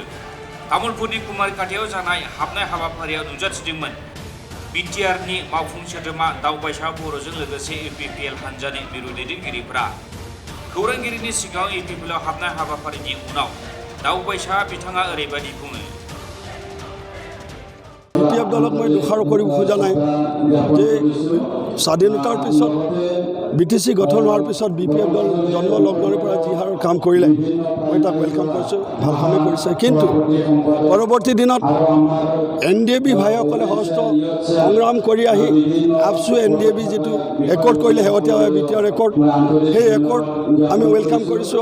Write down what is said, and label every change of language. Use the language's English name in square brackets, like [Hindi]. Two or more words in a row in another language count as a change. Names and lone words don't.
[Bodo] तामुलपुरनि कुमारखाथियाव जानाय हाबनाय हाबाफारियाव नुजाथिदोंमोन BTRनि मावफुं सोद्रोमा दावबायसा बर'जों लोगोसे UPPL हानजानि मिरु दैदेनगिरिफोरा। खौरांगिरिनि सिगाङाव UPPL आव हाबनाय हाबाफारिनि उनाव दावबायसा बिथाङा ओरैबायदि बुङो। [Assamese] UPF দলক মই দোষাৰোপ কৰিব খোজা নাই যে স্বাধীনতাৰ পিছত BTC গঠন হোৱাৰ পিছত BPF দল জন্ম লগ্নৰ পৰা যি হাৰৰ কাম কৰিলে মই তাক ওয়েলকাম কৰিছোঁ, ভাল কামেই কৰিছে। কিন্তু পৰৱৰ্তী দিনত NDAB ভাইসকলে হস্ত সংগ্ৰাম কৰি আহি আপচু NDAB যিটো একৰ্ড কৰিলে শেহতীয়াভাৱে BTR একৰ্ড, সেই একৰ্ড আমি ওয়েলকাম কৰিছোঁ।